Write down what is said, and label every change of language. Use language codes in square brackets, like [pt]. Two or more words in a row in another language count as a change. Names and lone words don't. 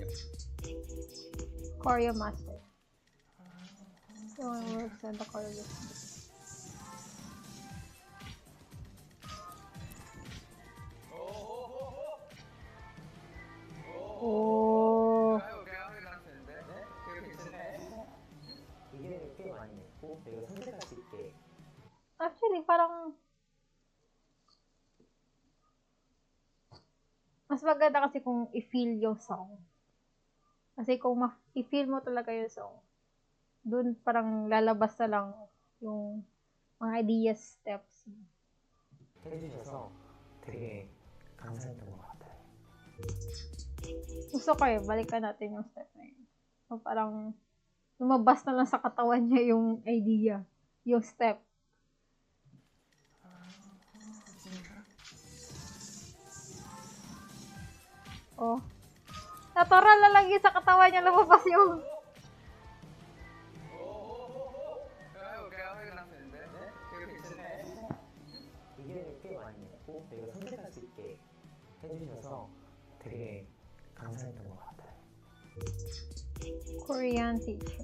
[en] Choreo master. So, works on the choreography. Oh. [ko] 이게 꽤 많이 냈고 내가 선택할 수 있게. [tl] Actually, parang mas maganda kasi kung i-feel yung song. Kasi kung i-feel mo talaga yung song, dun parang lalabas na lang yung mga ideas, steps. [ko] 해주셔서 되게 감사했던 것 같아요. [tl] Gusto ko balikan natin yung step na yun. So, parang lumabas na lang sa katawan niya yung idea, yung step. Oh. Natural na lang yun sa katawan niya, lumabas yung... [ko] 이게 꽤 많이 냈고 내가 선택할 수 있게 해주셔서 되게 감사했던 것 같아요. [en] Korean teacher.